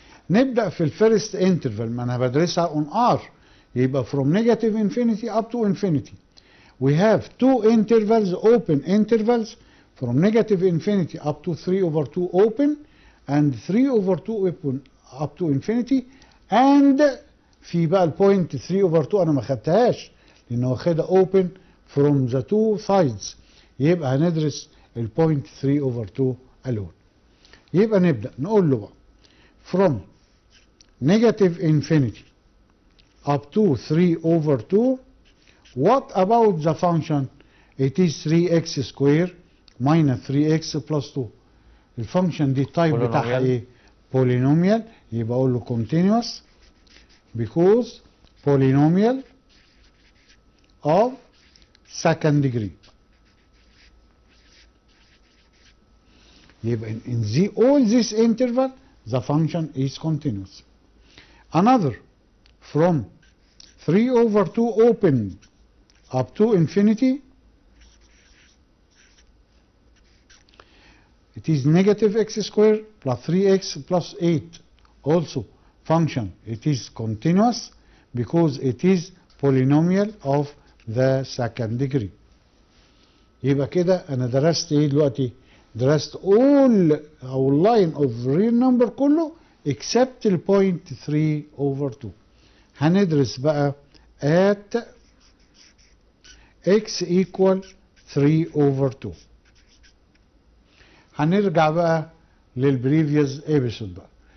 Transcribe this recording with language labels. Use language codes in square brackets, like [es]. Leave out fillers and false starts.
[ar] نبدأ في الفيرست انترفال ما انا بدرسها اون ار يبقى [en] from negative infinity up to infinity. We have two intervals open intervals from negative infinity up to 3 over 2 open and 3 over 2 open up to infinity and [ar] في بقى البوينت [en] 3 over 2 [ar] انا ما خدتهاش لانه واخدها [en] open from the two sides [ar] يبقى هندرس البوينت [en] 3 over 2 alone. [ar] يبقى نبدأ نقول له بقى [en] from negative infinity up to 3 over 2 what about the function? It is 3x square minus 3x plus 2. [ar] الفانكشن دي التايب بتاعها ايه؟ polynomial. يبقى اقول له [en] continuous because polynomial of second degree. يبقى in all this interval the function is continuous. Another from 3 over 2 open up to infinity it is negative x square plus 3x plus 8 also function it is continuous because it is polynomial of the second degree. [ar] يبقى كده انا درست ايه دلوقتي؟ درست all او [en] line of real number [ar] كله except ال [en] point 3 over 2. [ar] هندرس بقى [en] at x equal 3 over 2. [ar] هنرجع بقى للبريفيوس episode بقى.